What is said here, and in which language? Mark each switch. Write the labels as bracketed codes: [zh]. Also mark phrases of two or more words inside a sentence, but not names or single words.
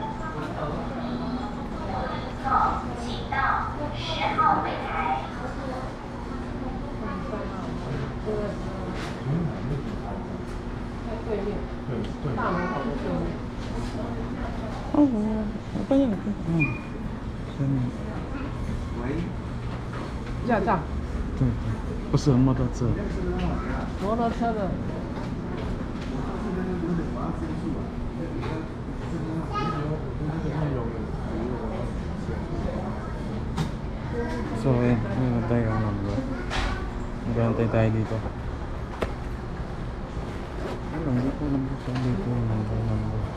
[tl] Oh, apa yan? [zh] 驾照，对，不是摩托车。摩托车的。 [tl] So ayan, meron tayong number. Magantay tayo dito. Hindi ko alam kung saan dito yung number.